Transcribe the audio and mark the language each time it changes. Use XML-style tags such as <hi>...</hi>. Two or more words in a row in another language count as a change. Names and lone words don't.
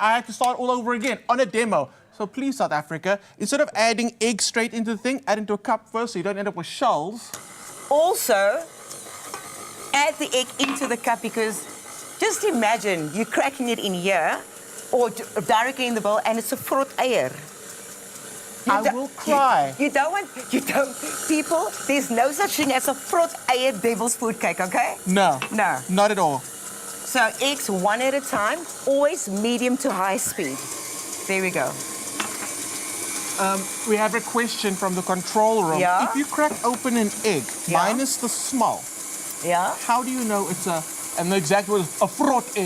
<en>I had to start all over again on a demo. So please, South Africa, instead of adding eggs straight into the thing, add into a cup first so you don't end up with shells. Also, add the egg into the cup because just imagine you cracking it in here or directly in the bowl and it's a</en> <af>vrot eier.</af> <en>I will cry. You don't, people, there's no such thing as a</en> <af>vrot eier</af> <en>devil's food cake, okay? No. No. Not at all. So eggs one at a time, always medium to high speed. There we go. We have a question from the control room. Yeah? If you crack open an egg, minus the smell, how do you know it's and the exact word is a vrot egg?</en>